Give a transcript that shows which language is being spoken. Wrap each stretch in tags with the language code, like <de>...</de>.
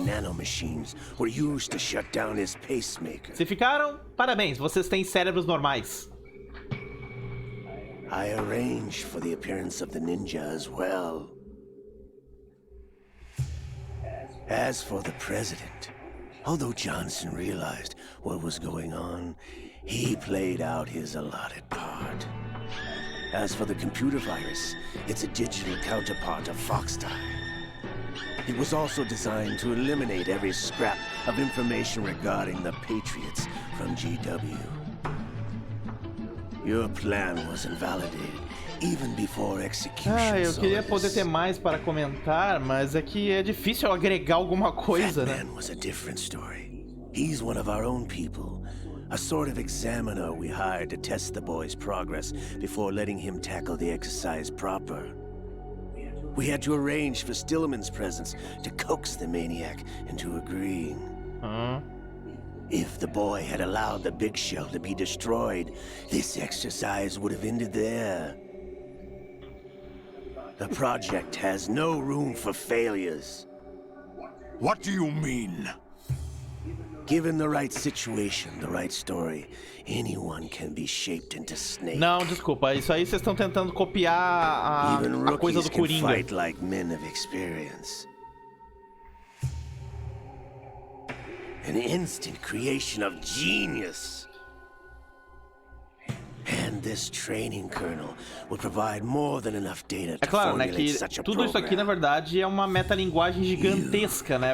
<en>Nanomachines were used to shut down his pacemaker.</en> <pt>Se ficaram, parabéns, vocês têm cérebros normais.</pt> <en>I arranged for the appearance of the ninja as well. As for the president, although Johnson realized what was going on, he played out his allotted part. As for the computer virus, it's a digital counterpart of Foxdie. It was also designed to eliminate every scrap of information regarding the Patriots from GW. Your plan was invalidated even before execution.</en> <pt>Eu queria poder ter mais para comentar, mas é que é difícil agregar alguma coisa, né?</pt> <en>That man was a different story. He's one of our own people. A sort of examiner we hired to test the boy's progress before letting him tackle the exercise proper. We had to arrange for Stillman's presence to coax the maniac into agreeing. If the boy had allowed the big shell to be destroyed, this exercise would have ended there. The project has no room for failures. What do you mean? Given the right situation, the right story, anyone can be shaped into Snake.</en> <pt>Não, desculpa, isso aí vocês estão tentando copiar a coisa do Coringa.</pt> <en>Even rookies can fight like men of experience. An instant creation of genius. And this training kernel will provide more than enough data to formulate such a program.</en> <pt>Tudo isso aqui, na verdade, é uma metalinguagem gigantesca, né?</pt>